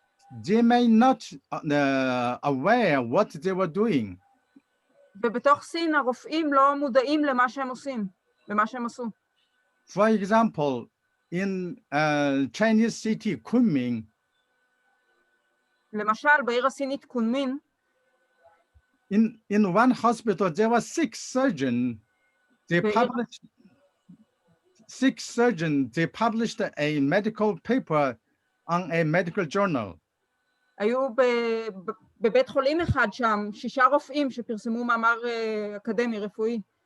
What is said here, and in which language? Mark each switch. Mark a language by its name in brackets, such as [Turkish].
[English] they may not aware what they were doing. [Hebrew] ובתוך סין הרופאים לא מודעים למה שהם עושים, למה שהם עשו. [English] For example, in Chinese city Kunming, [Hebrew] למשל בעיר הסינית קונמין, [English] in one hospital there were 6 surgeons. They published a medical paper on a medical journal. [Hebrew] היו בבית חולים אחד שם 6 רופאים שפרסמו מאמר אקדמי רפואי.